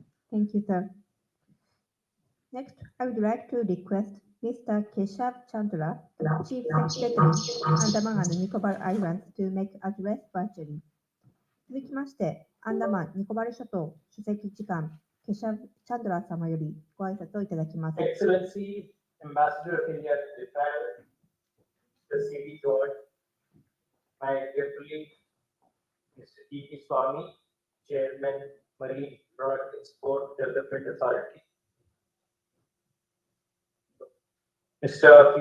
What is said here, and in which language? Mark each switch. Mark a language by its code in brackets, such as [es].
[en] Thank you, sir. Next, I would like to request Mr. Keshav Chandra, the Chief Secretary, Andaman and Nicobar Islands, to make address virtually. [ja] 続きまして、アンダマン・ニコバル諸島主席次官、ケシャブ・チャンドラー様よりご挨拶をいただきます。 [en] Excellency, Ambassador of India to Japan, the C.D. George, my dear colleague, Mr. D.P. Swami, Chairman, Marine Product Export Development Authority, Mr.